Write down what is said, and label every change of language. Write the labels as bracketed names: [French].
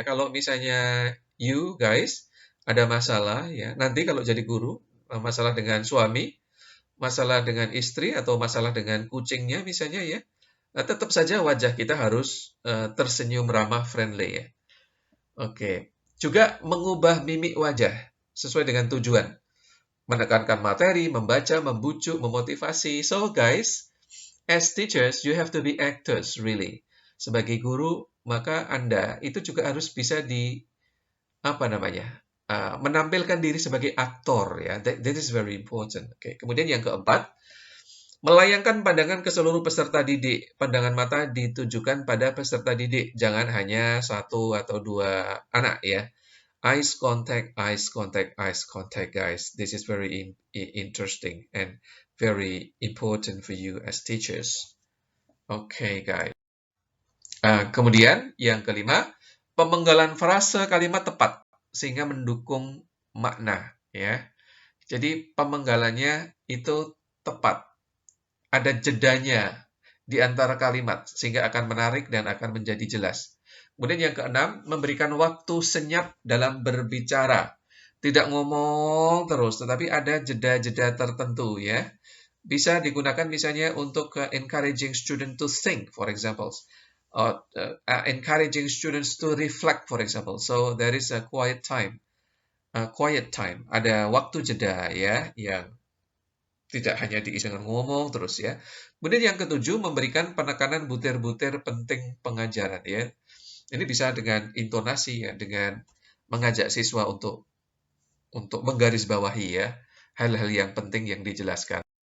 [Indonesian] Kalau misalnya [English] you guys [Indonesian] ada masalah ya, nanti kalau jadi guru, masalah dengan suami, masalah dengan istri atau masalah dengan kucingnya misalnya ya, tetap saja wajah kita harus tersenyum ramah, friendly ya. Oke. Juga mengubah mimik wajah sesuai dengan tujuan. Menekankan materi, membaca, membujuk, memotivasi. [English] So guys, as teachers, you have to be actors, really. [Indonesian] Sebagai guru, maka Anda itu juga harus bisa apa namanya, menampilkan diri sebagai aktor, ya. [English] That is very important. Okay. [Indonesian] Kemudian yang keempat, melayangkan pandangan ke seluruh peserta didik. Pandangan mata ditujukan pada peserta didik, jangan hanya satu atau dua anak, ya. [English] Eyes contact, eyes contact, eyes contact, guys. This is very interesting and very important for you as teachers. [Indonesian] Okay, guys. Kemudian yang kelima, pemenggalan frase kalimat tepat sehingga mendukung makna, ya. Jadi pemenggalannya itu tepat. Ada jedanya di antara kalimat sehingga akan menarik dan akan menjadi jelas. Kemudian yang keenam, memberikan waktu senyap dalam berbicara. Tidak ngomong terus, tetapi ada jeda-jeda tertentu ya. Bisa digunakan misalnya untuk [English] encouraging student to think, for example. Or encouraging students to reflect, for example. So there is a quiet time. [Indonesian] Ada waktu jeda ya, yang tidak hanya diisi dengan ngomong terus ya. Kemudian yang ketujuh, memberikan penekanan butir-butir penting pengajaran ya. Ini bisa dengan intonasi ya, dengan mengajak siswa untuk menggarisbawahi ya hal-hal yang penting yang dijelaskan.